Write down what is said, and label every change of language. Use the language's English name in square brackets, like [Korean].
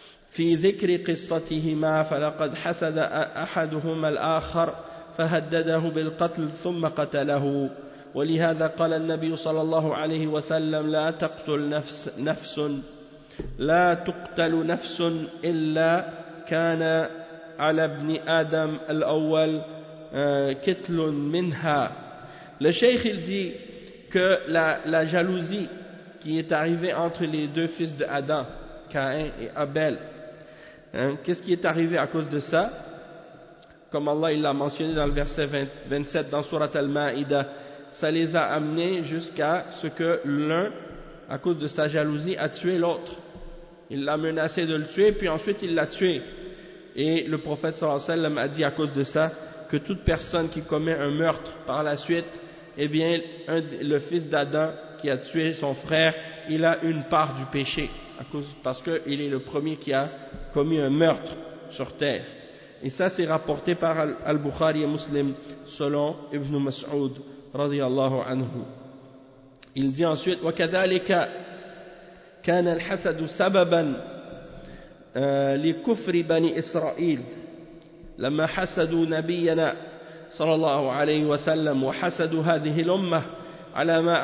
[Arabic] في ذكر قصتهما فلقد حسد أحدهما الآخر فهدده بالقتل ثم قتله ولهذا قال النبي صلى الله عليه وسلم لا تقتل نفس لا تقتل نفس إلا كان على ابن آدم الأول كتل منها. [French] Le Cheikh dit que la jalousie qui est arrivée entre les deux fils de Adam, Caïn et Abel, qu'est-ce qui est arrivé à cause de ça? Comme Allah il l'a mentionné dans le verset 27 dans Sourate Al-Ma'idah, ça les a amenés jusqu'à ce que l'un, à cause de sa jalousie, a tué l'autre. Il l'a menacé de le tuer, puis ensuite il l'a tué. Et le prophète sallallahu alayhi wa sallam a dit à cause de ça que toute personne qui commet un meurtre par la suite, eh bien, le fils d'Adam qui a tué son frère, il a une part du péché. Parce qu'il est le premier qui a commis un meurtre sur terre. Et ça, c'est rapporté par Al-Bukhari et Muslim selon Ibn Mas'ud, radiallahu anhu. Il dit ensuite: [Arabic] وَكَذَلِكَ كَانَ الْحَسَدُ سَبَبًا لِكُفْرِ بَنِي إِسْرَائِيلَ لَمَّا حَسَدُوا نَبِيَّنَا صَلَى اللَّهُ عَلَيْهِ وَسَلَّمَ وَحَسَدُوا هَذِهِ الْأُمَّةِ على